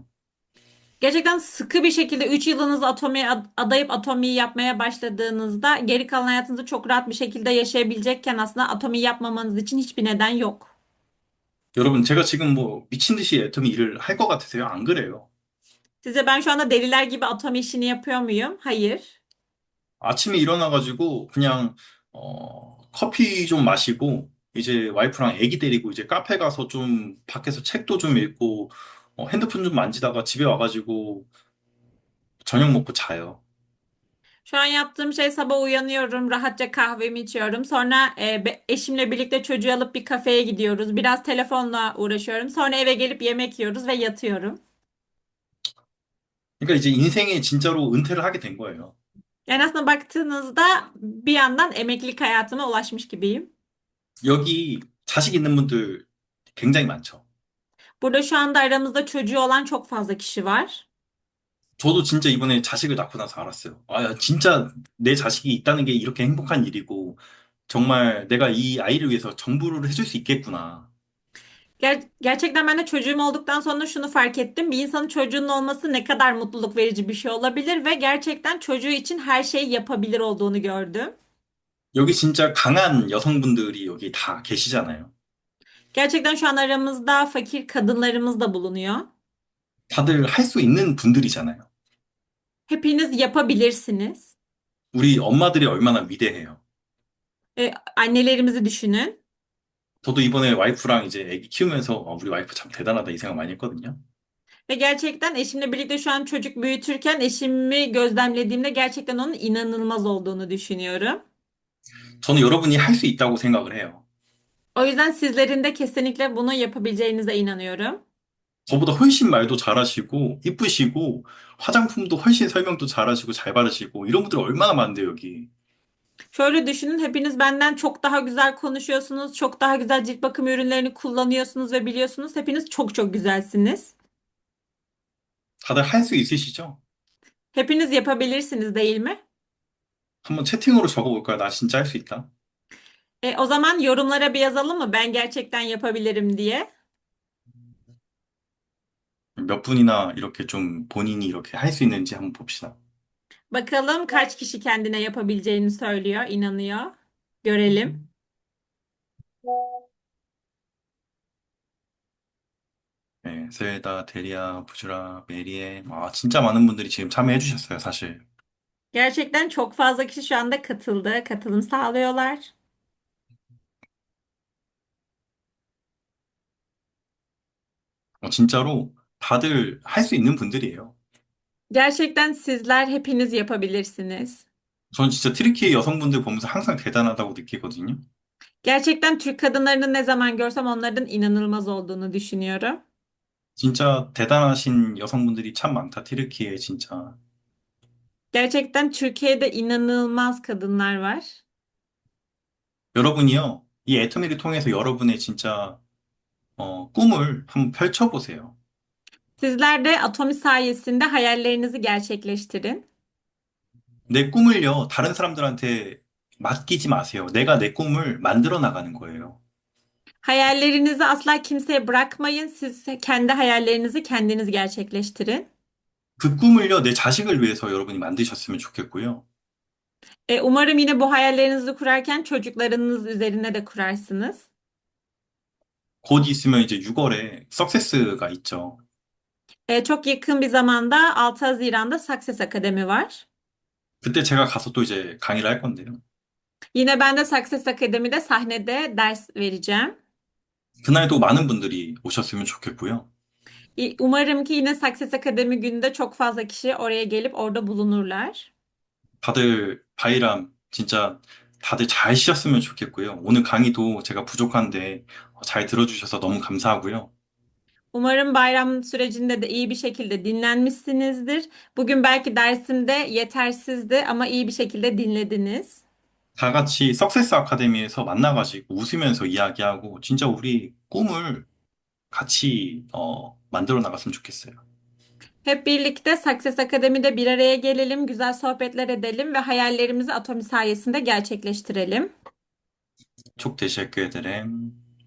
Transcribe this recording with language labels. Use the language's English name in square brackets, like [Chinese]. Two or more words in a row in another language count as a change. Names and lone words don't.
[Turkish] Gerçekten sıkı bir şekilde 3 yılınızı atomiye adayıp atomiyi yapmaya başladığınızda geri kalan hayatınızı çok rahat bir şekilde yaşayabilecekken aslında atomiyi yapmamanız için hiçbir neden yok. [Korean] 여러분, 제가 지금 뭐 미친 듯이 애터미 일을 할 것 같으세요? 안 그래요. [Turkish] Size ben şu anda deliler gibi atomi işini yapıyor muyum? Hayır. [Korean] 아침에 일어나가지고 그냥 커피 좀 마시고 이제 와이프랑 애기 데리고 이제 카페 가서 좀 밖에서 책도 좀 읽고 핸드폰 좀 만지다가 집에 와가지고 저녁 먹고 자요. [Turkish] Şu an yaptığım şey sabah uyanıyorum, rahatça kahvemi içiyorum. Sonra eşimle birlikte çocuğu alıp bir kafeye gidiyoruz. Biraz telefonla uğraşıyorum. Sonra eve gelip yemek yiyoruz ve yatıyorum. [Korean] 그러니까 이제 인생에 진짜로 은퇴를 하게 된 거예요. [Turkish] Yani aslında baktığınızda bir yandan emeklilik hayatıma ulaşmış gibiyim. [Korean] 여기 자식 있는 분들 굉장히 많죠. [Turkish] Burada şu anda aramızda çocuğu olan çok fazla kişi var. [Korean] 저도 진짜 이번에 자식을 낳고 나서 알았어요. 아, 야, 진짜 내 자식이 있다는 게 이렇게 행복한 일이고, 정말 내가 이 아이를 위해서 전부를 해줄 수 있겠구나. [Turkish] Gerçekten ben de çocuğum olduktan sonra şunu fark ettim. Bir insanın çocuğunun olması ne kadar mutluluk verici bir şey olabilir ve gerçekten çocuğu için her şeyi yapabilir olduğunu gördüm. [Korean] 여기 진짜 강한 여성분들이 여기 다 계시잖아요. [Turkish] Gerçekten şu an aramızda fakir kadınlarımız da bulunuyor. [Korean] 다들 할 수 있는 분들이잖아요. [Turkish] Hepiniz yapabilirsiniz. [Korean] 우리 엄마들이 얼마나 위대해요. [Turkish] Annelerimizi düşünün. [Korean] 저도 이번에 와이프랑 이제 애기 키우면서 우리 와이프 참 대단하다 이 생각 많이 했거든요. [Turkish] Ve gerçekten eşimle birlikte şu an çocuk büyütürken eşimi gözlemlediğimde gerçekten onun inanılmaz olduğunu düşünüyorum. [Korean] 저는 여러분이 할 수 있다고 생각을 해요. [Turkish] O yüzden sizlerin de kesinlikle bunu yapabileceğinize inanıyorum. [Korean] 저보다 훨씬 말도 잘하시고 이쁘시고 화장품도 훨씬 설명도 잘하시고 잘 바르시고 이런 분들 얼마나 많은데요, 여기. [Turkish] Şöyle düşünün, hepiniz benden çok daha güzel konuşuyorsunuz, çok daha güzel cilt bakım ürünlerini kullanıyorsunuz ve biliyorsunuz. Hepiniz çok çok güzelsiniz. [Korean] 다들 할 수 있으시죠? [Turkish] Hepiniz yapabilirsiniz değil mi? [Korean] 한번 채팅으로 적어볼까요? 나 진짜 할 수 있다. [Turkish] O zaman yorumlara bir yazalım mı? Ben gerçekten yapabilirim diye. 몇 분이나 이렇게 좀 본인이 이렇게 할 수 있는지 한번 봅시다. Bakalım kaç kişi kendine yapabileceğini söylüyor, inanıyor. Görelim. [Korean] 네, 셀다, 데리아, 부주라, 메리에. 진짜 많은 분들이 지금 참여해 주셨어요, 사실. [Turkish] Gerçekten çok fazla kişi şu anda katıldı, katılım sağlıyorlar. [Korean] 진짜로 다들 할 수 있는 분들이에요. [Turkish] Gerçekten sizler hepiniz yapabilirsiniz. [Korean] 전 진짜 트리키 여성분들 보면서 항상 대단하다고 느끼거든요. [Turkish] Gerçekten Türk kadınlarını ne zaman görsem onların inanılmaz olduğunu düşünüyorum. [Korean] 진짜 대단하신 여성분들이 참 많다, 트리키에 진짜. [Turkish] Gerçekten Türkiye'de inanılmaz kadınlar var. [Korean] 여러분이요, 이 애터미를 통해서 여러분의 진짜 꿈을 한번 펼쳐보세요. [Turkish] Sizler de Atomi sayesinde hayallerinizi gerçekleştirin. [Korean] 내 꿈을요, 다른 사람들한테 맡기지 마세요. 내가 내 꿈을 만들어 나가는 거예요. [Turkish] Hayallerinizi asla kimseye bırakmayın. Siz kendi hayallerinizi kendiniz gerçekleştirin. [Korean] 그 꿈을요, 내 자식을 위해서 여러분이 만드셨으면 좋겠고요. [Turkish] Umarım yine bu hayallerinizi kurarken çocuklarınız üzerine de kurarsınız. [Korean] 곧 있으면 이제 6월에 석세스가 있죠. [Turkish] Çok yakın bir zamanda 6 Haziran'da Success Akademi var. [Korean] 그때 제가 가서 또 이제 강의를 할 건데요. [Turkish] Yine ben de Success Akademi'de sahnede ders vereceğim. [Korean] 그날도 많은 분들이 오셨으면 좋겠고요. [Turkish] Umarım ki yine Success Akademi gününde çok fazla kişi oraya gelip orada bulunurlar. [Korean] 다들 바이람 진짜 다들 잘 쉬었으면 좋겠고요. 오늘 강의도 제가 부족한데 잘 들어주셔서 너무 감사하고요. [Turkish] Umarım bayram sürecinde de iyi bir şekilde dinlenmişsinizdir. Bugün belki dersimde yetersizdi ama iyi bir şekilde dinlediniz. [Korean] 다 같이 석세스 아카데미에서 만나가지고 웃으면서 이야기하고 진짜 우리 꿈을 같이 만들어 나갔으면 좋겠어요. [Turkish] Hep birlikte Success Akademi'de bir araya gelelim, güzel sohbetler edelim ve hayallerimizi Atomi sayesinde gerçekleştirelim. Çok teşekkür ederim.